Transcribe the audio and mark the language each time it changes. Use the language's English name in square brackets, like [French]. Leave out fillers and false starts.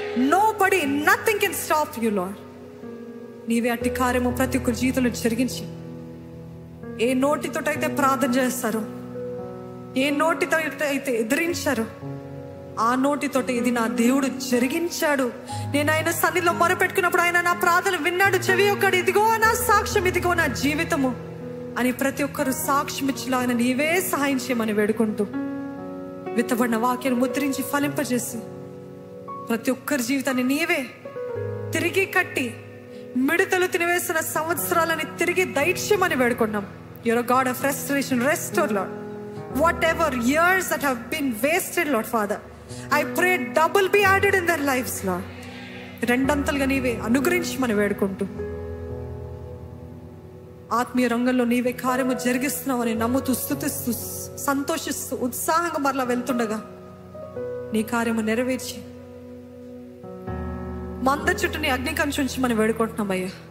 [English] Nobody, nothing can stop you Lord. [Telugu] నీవే అట్టి కార్యము ప్రతి ఒక్కరి జీవితంలో జరిగించి, ఏ నోటితో అయితే ప్రార్థన చేస్తారో, ఏ నోటితో అయితే ఎదిరించారో, ఆ నోటితోటి ఇది నా దేవుడు జరిగించాడు, నేను ఆయన సన్నిధిలో మొరపెట్టుకున్నప్పుడు ఆయన నా ప్రార్థన విన్నాడు, చెవి ఒక్కడు, ఇదిగో నా సాక్ష్యం, ఇదిగో నా జీవితము అని ప్రతి ఒక్కరు సాక్ష్యం ఇచ్చేలాగా నీవే సహాయం చేయమని వేడుకుంటూ విత్తబడిన వాక్యాన్ని ముద్రించి ఫలింపజేసి ప్రతి ఒక్కరి జీవితాన్ని నీవే తిరిగి కట్టి మిడతలు తినివేసిన సంవత్సరాలని తిరిగి దైత్యమని వేడుకున్నాం. [English] You're a God of restoration. Restore, Lord, whatever years that have been wasted, Lord Father. I pray double be added in their lives, Lord. [Telugu] రెండంతలుగా నీవే అనుగ్రహించమని వేడుకుంటూ ఆత్మీయ రంగంలో నీవే కార్యము జరిగిస్తున్నావని నమ్ముతూ, స్తుతిస్తూ, సంతోషిస్తూ, ఉత్సాహంగా మరలా వెళ్తుండగా నీ కార్యము నెరవేర్చి మంద చుట్టూ నీ అగ్ని కంచుంచమని వేడుకుంటున్నామయ్యా.